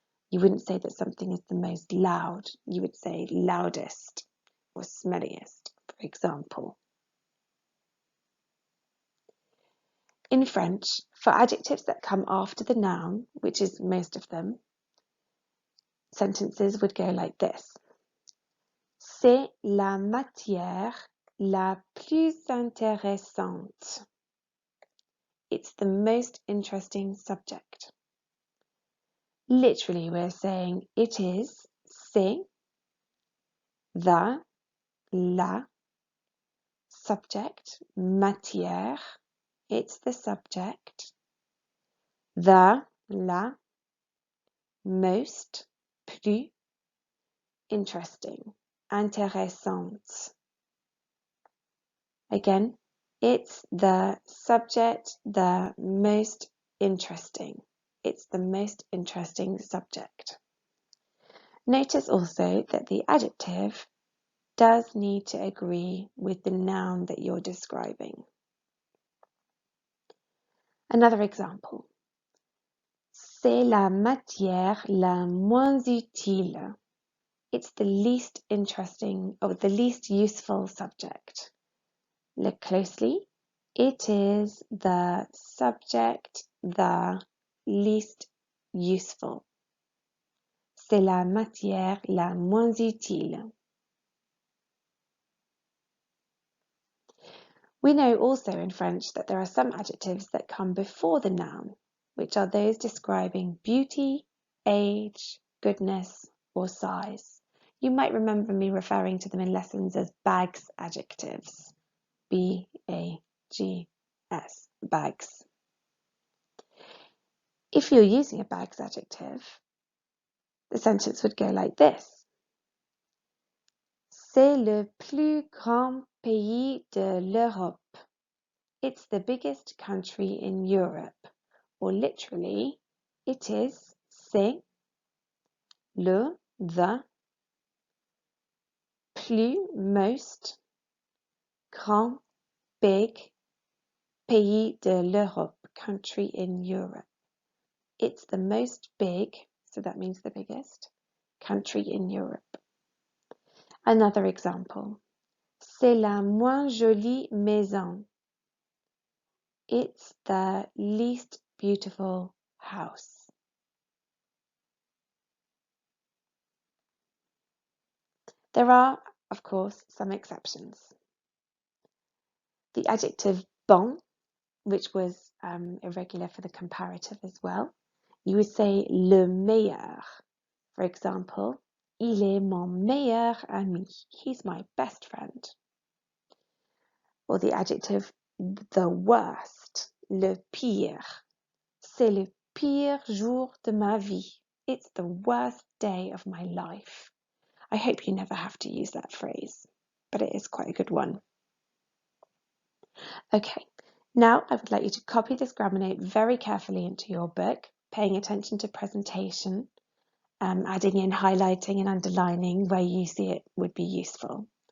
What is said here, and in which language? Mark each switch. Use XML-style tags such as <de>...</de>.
<en>You wouldn't say that something is the most loud, you would say loudest or smelliest, for example. In French, for adjectives that come after the noun, which is most of them, sentences would go like this.</en> <fr>C'est la matière la plus intéressante.</fr> <en>It's the most interesting subject. Literally, we're saying it is, c'est, the, la, subject, matière, it's the subject, the, la, most, plus, interesting, intéressante. Again, it's the subject, the most interesting. It's the most interesting subject. Notice also that the adjective does need to agree with the noun that you're describing. Another example.</en> <fr>C'est la matière la moins utile.</fr> <en>It's the least interesting or the least useful subject. Look closely. It is the subject, the least useful.</en> <fr>C'est la matière la moins utile.</fr> <en>We know also in French that there are some adjectives that come before the noun, which are those describing beauty, age, goodness, or size. You might remember me referring to them in lessons as bags adjectives. B-A-G-S, bags. If you're using a bags adjective, the sentence would go like this.</en> <fr>C'est le plus grand pays de l'Europe.</fr> <en>It's the biggest country in Europe. Or literally, it is, c'est, le, the, plus, most, grand, big, pays de l'Europe, country in Europe. It's the most big, so that means the biggest, country in Europe. Another example.</en> <fr>C'est la moins jolie maison.</fr> <en>It's the least beautiful house. There are, of course, some exceptions. The adjective bon, which was irregular for the comparative as well, you would say le meilleur. For example,</en> <fr>il est mon meilleur ami.</fr> <en>He's my best friend. Or the adjective the worst, le pire.</en> <fr>C'est le pire jour de ma vie.</fr> <en>It's the worst day of my life. I hope you never have to use that phrase, but it is quite a good one. Okay, now I would like you to copy this grammar note very carefully into your book, paying attention to presentation, adding in highlighting and underlining where you see it would be useful.</en>